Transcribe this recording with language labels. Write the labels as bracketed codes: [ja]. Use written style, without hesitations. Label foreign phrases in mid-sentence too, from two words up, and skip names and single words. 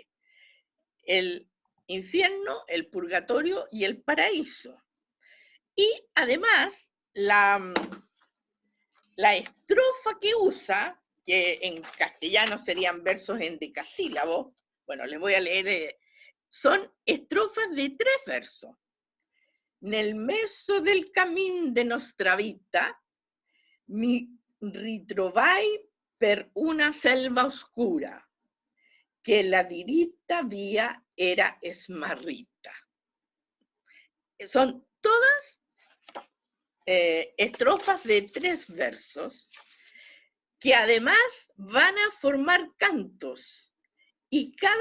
[es] El infierno, el purgatorio y el paraíso. Y además, la estrofa que usa, que en castellano serían versos en decasílabo, bueno, les voy a leer, son estrofas de 3 versos. [it] Nel mezzo del camin de nostra vita, mi ritrovai per una selva oscura, que la diritta vía era smarrita. [es] Son todas estrofas de 3 versos, que además van a formar cantos, y cada